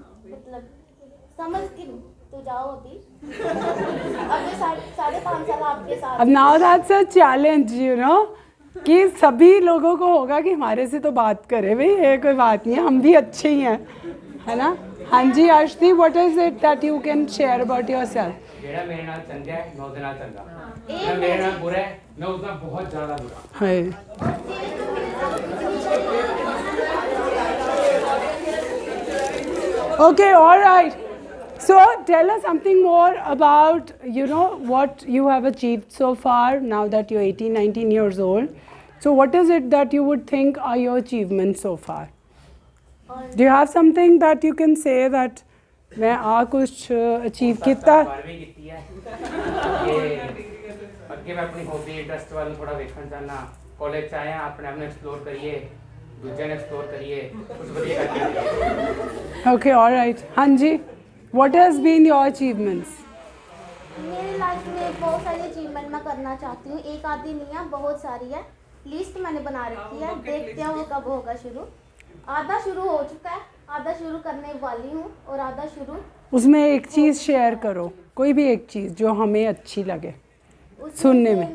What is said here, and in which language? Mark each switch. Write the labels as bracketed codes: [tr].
[hi] मतलब समझ के तो जाओ अभी. अभी 5.5 साल आपके साथ. अब [en] now that's a challenge, you know, [hi] कि सभी लोगों को होगा कि हमारे से तो बात करे. भाई ये कोई बात नहीं है, हम भी अच्छे ही हैं, है ना. हाँ जी Arshdeep, [en] What is it that you can share about yourself? [pa] ਜਿਹੜਾ ਮੇਰੇ ਨਾਲ ਚੰਗਾ ਹੈ ਮੈਂ ਉਹਦੇ ਨਾਲ ਚੰਗਾ. ਜਿਹੜਾ ਮੇਰੇ ਨਾਲ ਬੁਰਾ ਹੈ ਮੈਂ ਉਹਦਾ ਬਹੁਤ ਜ਼ਿਆਦਾ ਬੁਰਾ. [en] Hi. Okay, all right. So tell us something more about, you know, what you have achieved so far now that you're 18, 19 years old. So what is it that you would think are your achievements so far? Do you have something that you can say that [hi] मैं कुछ achieve किया? [pa] 12वीं ਕੀਤੀ ਹੈ. ਅੱਗੇ ਮੈਂ ਆਪਣੀ hobby interest ਵੱਲ ਨੂੰ ਥੋੜਾ ਵੇਖਣ ਚਾਹਨਾ. ਕਾਲਜ ਚ ਆਇਆ ਆਪਣੇ ਆਪ ਨੂੰ ਐਕਸਪਲੋਰ ਕਰੀਏ, ਦੂਜਿਆਂ ਨੂੰ ਐਕਸਪਲੋਰ ਕਰੀਏ, ਕੁਝ ਵਧੀਆ ਕਰਕੇ. [en] Okay, all right. [hi] हाँ जी, [en] what has been your achievements? [hi] मेरी लाइफ में बहुत सारी अचीवमेंट मैं करना चाहती हूँ. एक आधी नहीं है, बहुत सारी है. लिस्ट मैंने बना रखी है, देखते हैं वो कब होगा शुरू। आधा शुरू हो चुका है, आधा शुरू करने वाली हूँ और आधा शुरू। उसमें एक चीज़ शेयर करो, कोई भी एक चीज़ जो हमें अच्छी लगे सुनने में।